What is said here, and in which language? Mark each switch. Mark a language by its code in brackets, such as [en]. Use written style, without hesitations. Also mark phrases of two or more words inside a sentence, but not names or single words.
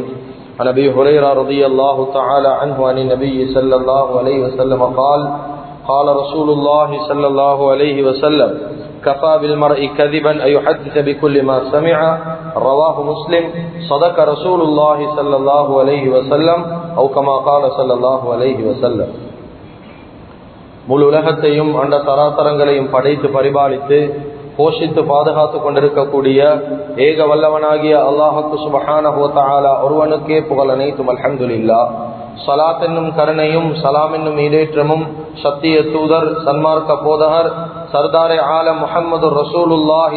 [ar] عن أبي هريرة رضي الله تعالى عنه عن النبي صلى الله عليه وسلم قال قال رسول الله صلى الله عليه وسلم كفى بالمرء كذبا أن يحدث بكل ما سمع رواه مسلم صدق رسول الله صلى الله عليه وسلم أو كما قال صلى الله عليه وسلم. [ta] முழு உலகத்தையும் அண்ட தராதரங்களையும் படைத்து பரிபாலித்து போஷித்து பாதுகாத்து கொண்டிருக்கக்கூடிய ஏக வல்லவனாகிய அல்லாஹுக்கு [ar] سبحانه وتعالى [ta] ஒருவனுக்கே புகழ் அனைத்தும். [ar] الحمد لله. [ta] ஸலாத் என்னும் கருணையும் சலாம் என்னும் ஈடேற்றமும் சத்திய தூதர் சன்மார்க்க போதகர் [ur] سردارِ عالم [ar] محمد رسول الله